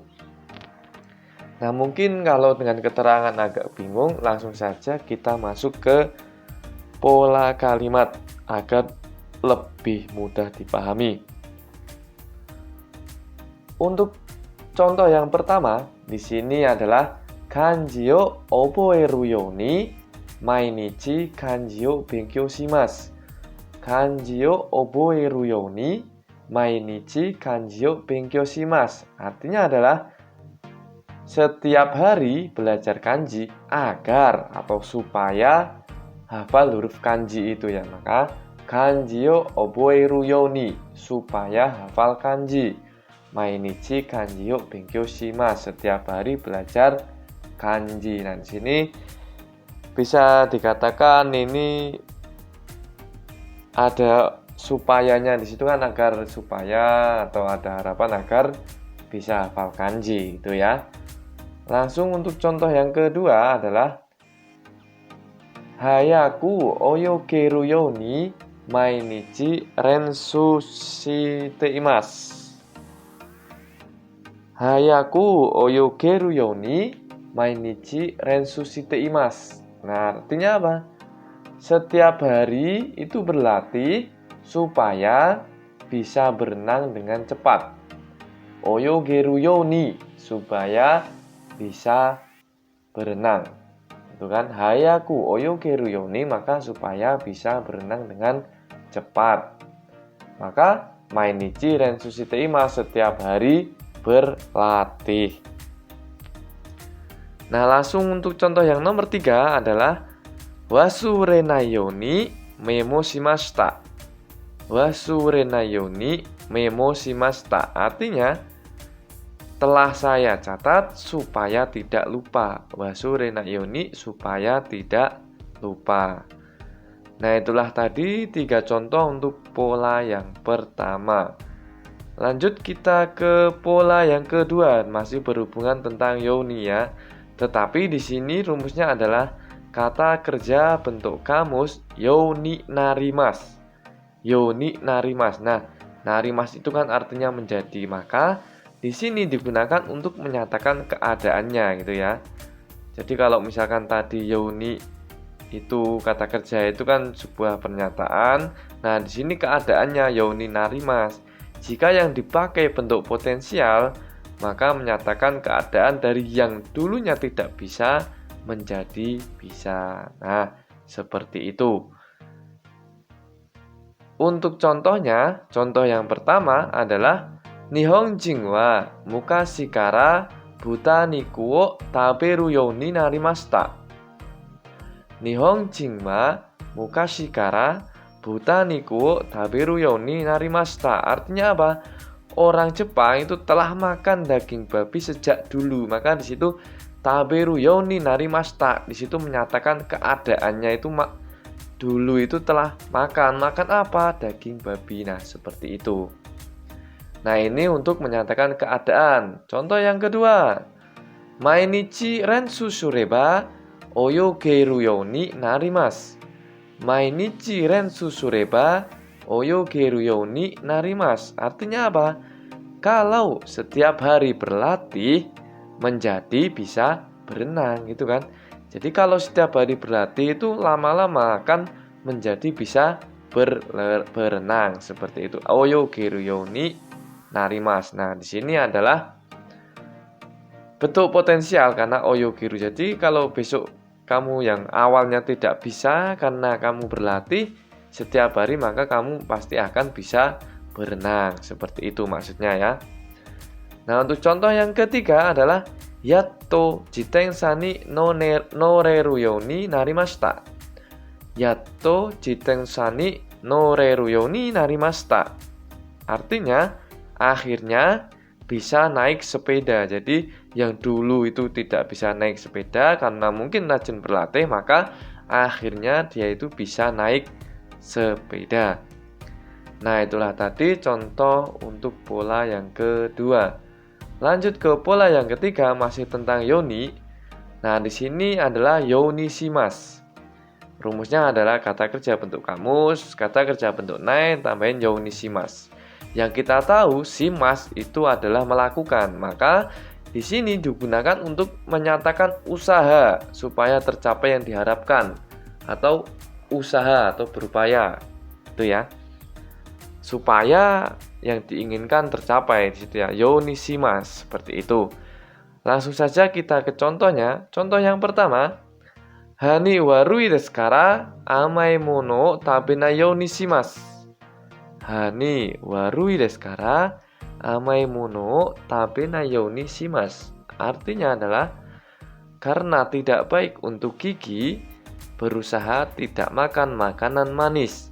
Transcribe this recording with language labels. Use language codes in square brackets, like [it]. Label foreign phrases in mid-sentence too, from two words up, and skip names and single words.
[id] Nah, mungkin kalau dengan keterangan agak bingung, langsung saja kita masuk ke pola kalimat agar lebih mudah dipahami. Untuk contoh yang pertama di sini adalah [ja] 漢字を覚えるように毎日漢字を勉強します. 漢字を覚えるように毎日漢字を勉強します. [id] Artinya adalah setiap hari belajar kanji agar atau supaya hafal huruf kanji itu ya. [ja] Maka 漢字を覚えるように, [id] supaya hafal kanji. [ja] 毎日漢字を勉強します, [id] setiap hari belajar kanji. Nah, di sini bisa dikatakan ini ada supayanya di situ kan, agar supaya atau ada harapan agar bisa hafal kanji itu ya. Langsung untuk contoh yang kedua adalah [ja] 速く泳げるように毎日練習しています. 速く泳げるように毎日練習しています. [id] Nah, artinya apa? Setiap hari itu berlatih supaya bisa berenang dengan cepat. [ja] 泳げるように, [id] supaya bisa berenang. Itu kan [ja] 速く泳げるように, [id] maka supaya bisa berenang dengan cepat. [ja] Maka 毎日練習しています, [id] setiap hari berlatih. Nah, langsung untuk contoh yang nomor 3 adalah [ja] 忘れないようにメモしました. 忘れないようにメモしました, [id] artinya telah saya catat supaya tidak lupa. [ja] 忘れないように, [id] supaya tidak lupa. Nah, itulah tadi 3 contoh untuk pola yang pertama. Lanjut kita ke pola yang kedua, masih berhubungan tentang yoni ya. Tetapi di sini rumusnya adalah kata kerja bentuk kamus [ja] ようになります. ようになります. [id] Nah, narimasu itu kan artinya menjadi, maka di sini digunakan untuk menyatakan keadaannya gitu ya. Jadi kalau misalkan tadi yoni itu kata kerja itu kan sebuah pernyataan. Nah, di sini keadaannya [ja] ようになります. [id] Jika yang dipakai bentuk potensial, maka menyatakan keadaan dari yang dulunya tidak bisa menjadi bisa. Nah, seperti itu. Untuk contohnya, contoh yang pertama adalah [ja] 日本人は昔から豚肉を食べるようになりました. 日本人は昔から豚肉を食べるようになりました. [id] Artinya apa? Orang Jepang itu telah makan daging babi sejak dulu. Maka di situ [ja] 食べるようになりました, [id] di situ menyatakan keadaannya itu dulu itu telah makan. Makan apa? Daging babi. Nah, seperti itu. Nah, ini untuk menyatakan keadaan. Contoh yang kedua. [ja] 毎日練習すれば泳げるようになります. 毎日練習すれば泳げるようになります. [id] Artinya apa? Kalau setiap hari berlatih menjadi bisa berenang gitu kan. Jadi kalau setiap hari berlatih itu lama-lama akan menjadi bisa berenang seperti itu. [ja] 泳げるようになります. [id] Nah, di sini adalah bentuk potensial karena [ja] 泳げる. [id] Jadi kalau besok kamu yang awalnya tidak bisa karena kamu berlatih setiap hari, maka kamu pasti akan bisa berenang. Seperti itu maksudnya ya. Nah, untuk contoh yang ketiga adalah [ja] やっと自転車に乗れるようになりました. やっと自転車に乗れるようになりました. [id] Artinya, akhirnya bisa naik sepeda. Jadi, yang dulu itu tidak bisa naik sepeda karena mungkin rajin berlatih, maka akhirnya dia itu bisa naik sepeda. Nah, itulah tadi contoh untuk pola yang kedua. Lanjut ke pola yang ketiga, masih tentang yoni. Nah, di sini adalah [ja] ようにします. [id] Rumusnya adalah kata kerja bentuk kamus, kata kerja bentuk nai, tambahin [ja] ようにします. [id] Yang kita tahu, shimasu itu adalah melakukan. Maka di sini digunakan untuk menyatakan usaha supaya tercapai yang diharapkan, atau usaha atau berupaya. Itu ya. Supaya yang diinginkan tercapai di situ ya, [ja] ようにします, [id] seperti itu. Langsung saja kita ke contohnya. Contoh yang pertama, [ja] 歯に悪いですから甘い物食べなようにします. 歯に悪いですから甘い物食べなようにします. [id] Artinya adalah karena tidak baik untuk gigi, berusaha tidak makan makanan manis.